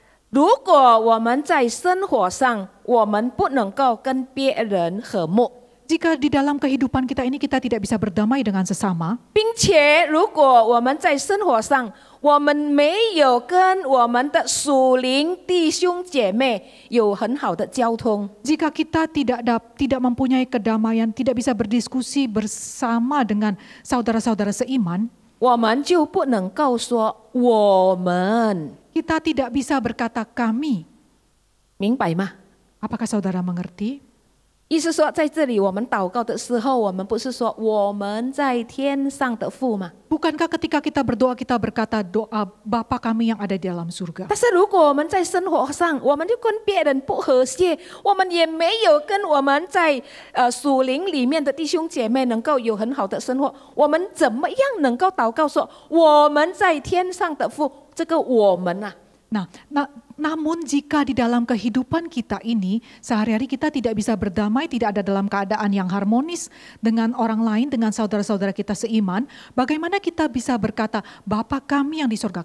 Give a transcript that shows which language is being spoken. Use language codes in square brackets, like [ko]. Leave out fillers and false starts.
[zh] 如果我们在生活上我们不能够跟别人和睦， [id] jika di dalam kehidupan kita ini kita tidak bisa berdamai dengan sesama, [zh] 并且如果我们在生活上我们没有跟我们的属灵弟兄姐妹有很好的交通， [id] jika kita tidak mempunyai kedamaian, tidak bisa berdiskusi bersama dengan saudara-saudara seiman, [zh] 我们就不能够说我们， [id] kita tidak bisa berkata kami. [zh] 明白吗？ [id] Apakah saudara mengerti? [zh] 意思说，在这里我们祷告的时候，我们不是说我们在天上的父吗？ [id] Bukankah ketika kita berdoa kita berkata doa Bapa kami yang ada di dalam surga? [zh] 但是如果我们在生活上，我们就跟别人不和谐，我们也没有跟我们在属灵里面的弟兄姐妹能够有很好的生活，我们怎么样能够祷告说我们在天上的父？这个我们啊， [id] Namun jika di dalam kehidupan kita ini sehari-hari kita tidak bisa berdamai, tidak ada dalam keadaan yang harmonis dengan orang lain, dengan saudara-saudara kita seiman, bagaimana kita bisa berkata Bapa kami yang di surga?